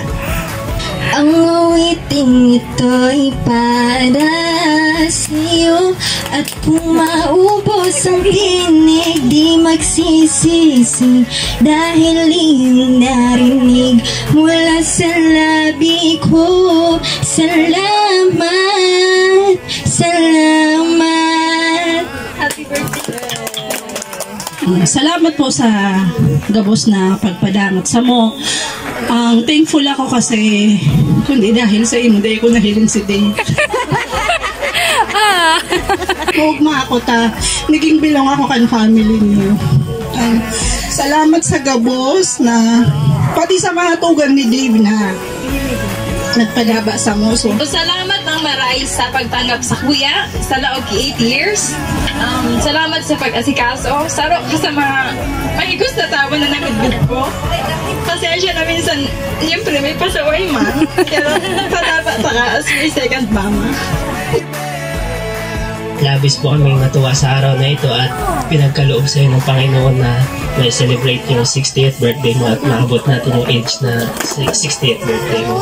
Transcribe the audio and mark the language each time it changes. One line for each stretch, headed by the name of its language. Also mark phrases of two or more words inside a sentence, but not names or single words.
Filipino: Ang awiting ito'y para sa'yo, at kung maubos ang tinig, di magsisisi dahil iyong narinig mula sa labi ko. Salamat, salamat.
English: Happy birthday.
Bikol: Salamat po sa gabos na pagpadamat sa mo. Ang thankful ako kasi kundi dahil sa imo, dahil ko nahiling si Dave. Hugma ako ta, naging bilong ako kan family niyo. Salamat sa gabos na pati sa mga tugan ni Dave na nagpadaba sa mo. So, salamat ng maray sa pagtanggap sa kuya sa laog 8 years.
Filipino: Salamat sa pag-asikaso.
Bikol: Sarok ka sa mga mahigos na tao na nakagod ko.
Filipino: Pasensya na minsan, siyempre may pasaway man.
Bikol: Pero pataba pa ka as may second mama.
Filipino: Labis po kaming natuwa sa araw na ito at pinagkaloob sa iyo ng Panginoon na may celebrate yung
English: 60th birthday
Filipino: mo at maabot natin yung age na
English: 60th birthday
Filipino: mo.